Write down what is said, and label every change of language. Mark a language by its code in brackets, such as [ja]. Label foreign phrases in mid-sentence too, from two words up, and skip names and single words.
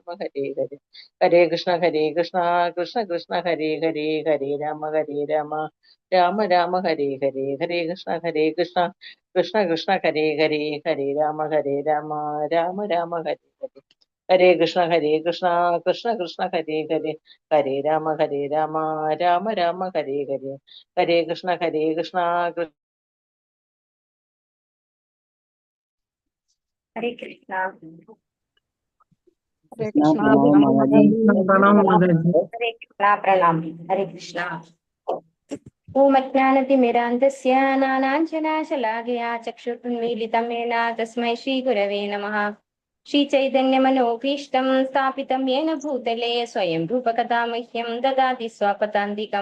[sa] ഹരേ ഹരേ ഹരേ കൃഷ്ണ കൃഷ്ണ കൃഷ്ണ ഹരേ ഹരേ ഹരേ രാമ രാമ ഹരേ ഹരേ ഹരേ കൃഷ്ണ കൃഷ്ണ കൃഷ്ണ ഹരേ ഹരേ ഹരേ രാമ രാമ ഹരേ ഹരേ ഹരേ കൃഷ്ണ കൃഷ്ണ കൃഷ്ണ ഹരേ ഹരേ ഹരേ രാമ രാമ ഹരേ ഹരേ ഹരേ കൃഷ്ണ ഹരേ കൃഷ്ണ. ഹരേ കൃഷ്ണ. ഹരേ കൃഷ്ണ. പ്രണാം. ഹരേ കൃഷ്ണ. ഓം അജ്ഞാനതിമിരാന്ധസ്യ നാനാഞ്ജനാശലാകയാ ചക്ഷുരുന്മീലിതം യേന തസ്മൈ ശ്രീഗുരവേ നമഃ. ശ്രീചൈതന്യമനോഭീഷ്ടം സ്ഥാപിതം യേന ഭൂതലേ സ്വയം രൂപകഥാ മഹ്യം ദദാതി സ്വപദാന്തികം.